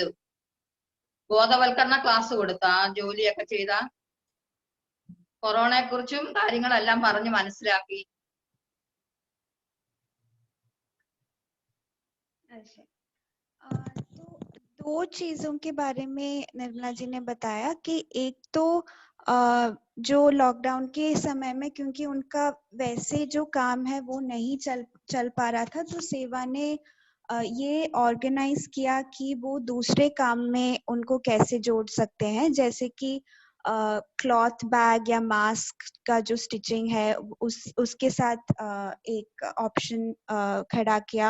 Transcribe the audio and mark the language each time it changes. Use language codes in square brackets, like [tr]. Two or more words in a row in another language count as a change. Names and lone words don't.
[ml] ബോധവൽക്കരണ ക്ലാസ് കൊടുത്ത ആ ജോലിയൊക്കെ ചെയ്ത കൊറോണയെ കുറിച്ചും കാര്യങ്ങളെല്ലാം പറഞ്ഞു മനസ്സിലാക്കി. [hi] तो दो चीजों के बारे में निर्मला जी ने बताया कि एक तो जो लॉकडाउन के समय में क्योंकि उनका वैसे जो काम है वो नहीं चल पा रहा था, तो सेवा ने ये ऑर्गेनाइज किया कि वो दूसरे काम में उनको कैसे जोड़ सकते हैं, जैसे कि क्लॉथ बैग या मास्क का जो स्टिचिंग है उसके साथ एक ऑप्शन खड़ा किया।